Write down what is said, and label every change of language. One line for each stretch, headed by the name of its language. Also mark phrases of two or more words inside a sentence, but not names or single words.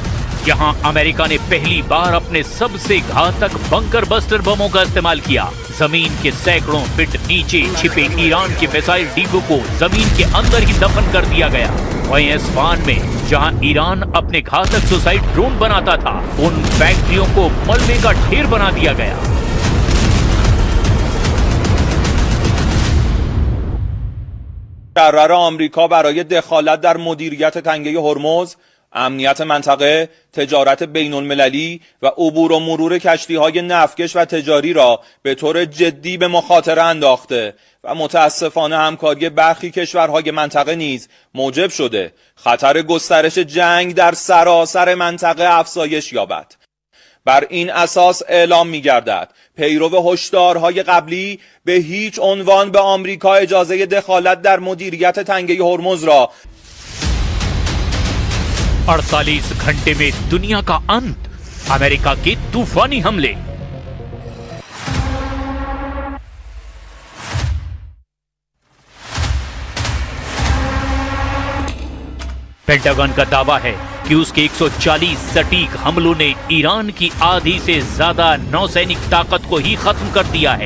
Hindi: यहां अमेरिका ने पहली बार अपने सबसे घातक बंकर बस्टर बमों का इस्तेमाल किया। जमीन के सैकड़ों फीट नीचे छिपे ईरान के मिसाइल डिपो को जमीन के अंदर ही दफन कर दिया गया। वहीं एस्फहान में जहां ईरान अपने घातक सुसाइड ड्रोन बनाता था, उन फैक्ट्रियों को मलबे का ढेर बना दिया गया।
Persian: قرار آمریکا برای دخالت در مدیریت تنگه هرمز، امنیت منطقه، تجارت بین المللی و عبور و مرور کشتی‌های نفتکش و تجاری را به طور جدی به مخاطره انداخته و متاسفانه همکاری برخی کشورهای منطقه نیز موجب شده خطر گسترش جنگ در سراسر منطقه افزایش یابد. بر این اساس اعلام می‌گردد پیرو هشدارهای قبلی به هیچ عنوان به آمریکا اجازه دخالت در مدیریت تنگه هرمز را
Hindi: 48 घंटे में दुनिया का अंत, अमेरिका के तूफानी हमले। पेंटागन का दावा है कि उसके 140 सटीक हमलों ने ईरान की आधी से ज्यादा नौसैनिक ताकत को ही खत्म कर दिया है।